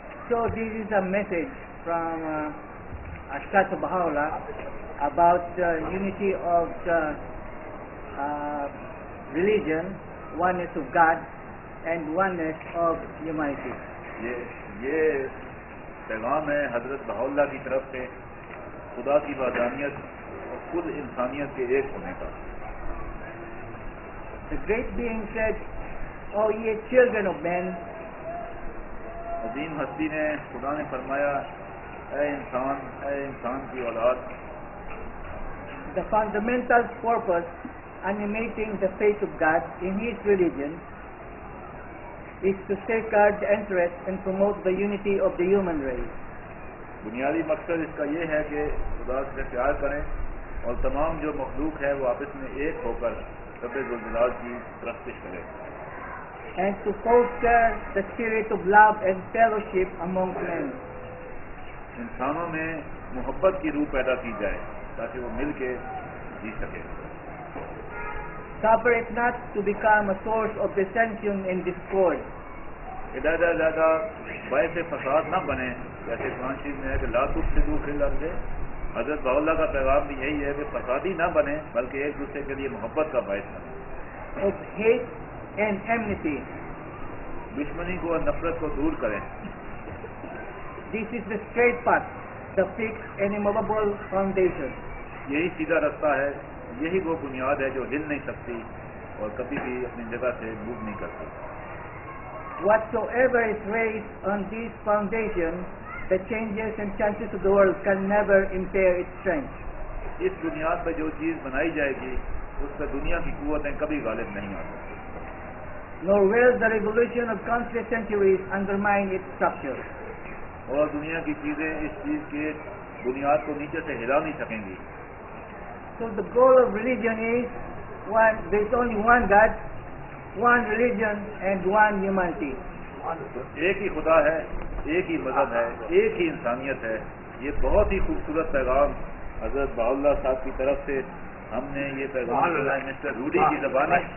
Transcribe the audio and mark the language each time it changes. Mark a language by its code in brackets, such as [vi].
[en] So this is a message from Ashkata Baha'u'llah about unity of the religion, oneness of God, and oneness of humanity. [ur] یہ پیغام ہے حضرت بہاءاللہ کی طرف سے خدا کی وحدانیت اور خود انسانیت کے ایک ہونے کا. [en] The great being said, "O ye children of men," [ur] عظیم ہستی نے خدا نے فرمایا اے انسان کی اولاد. [en] the fundamental purpose animating the faith of God in His religion is to safeguard the interest and promote the unity of the human race. [ur] بنیادی مقصد اس کا یہ ہے کہ خدا سے پیار کریں اور تمام جو مخلوق ہے وہ آپس میں ایک ہو کر رب ذوالجلال کی پرستش کرے. [en] And to foster the spirit of love and fellowship among men. [ur] انسانوں میں محبت کی روح پیدا کی جائے تاکہ وہ مل کے جی سکے. [en] Suffer it not to become a source of dissension and discord. [ur] زیادہ باعث فساد نہ بنے. جیسے قرآن شریف میں ہے کہ [ar] لا تفسدوا فی الارض. [ur] حضرت بہاءاللہ کا پیغام بھی یہی ہے کہ فسادی نہ بنے بلکہ ایک دوسرے کے لیے محبت کا باعث بنے. [en] Of hate and enmity. [ur] دشمنی کو اور نفرت کو دور کریں. [en] This is the straight path, the fixed and immovable foundation. [ur] یہی سیدھا رستہ ہے, یہی وہ بنیاد ہے جو ہل نہیں سکتی اور کبھی بھی اپنی جگہ سے موو نہیں کرتی. [en] Whatsoever is raised on this foundation, the changes and chances of the world can never impair its strength. [ur] اس بنیاد پہ جو چیز بنائی جائے گی اس پر دنیا کی قوتیں کبھی غالب نہیں آ سکتی. [en] Nor will the revolution of countless centuries undermine its structure. [ur] اور دنیا کی چیزیں اس چیز کے بنیاد کو نیچے سے ہلا نہیں سکیں گی. [en] So the goal of religion is one. There is only one God, one religion, and one humanity. [ur] ایک ہی خدا ہے, ایک ہی مذہب ہے, ایک ہی انسانیت ہے. یہ بہت ہی خوبصورت پیغام حضرت بہاءاللہ صاحب کی طرف سے ہم نے یہ پیغام مسٹر روڈی کی زبان